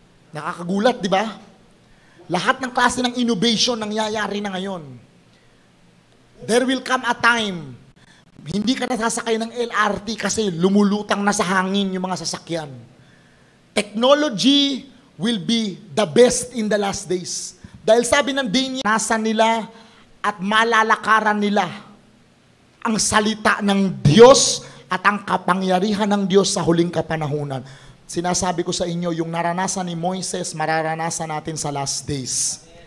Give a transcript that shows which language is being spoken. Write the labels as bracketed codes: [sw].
[tl] Nakakagulat, di ba? Lahat ng klase ng innovation nangyayari na ngayon. [en] There will come a time, [tl] hindi ka nasasakay ng LRT kasi lumulutang na sa hangin yung mga sasakyan. [en] Technology will be the best in the last days. [tl] Dahil sabi ng Daniel, nasa nila at malalakaran nila ang salita ng Diyos at ang kapangyarihan ng Diyos sa huling kapanahunan. Sinasabi ko sa inyo, yung naranasan ni Moises, mararanasan natin sa last days.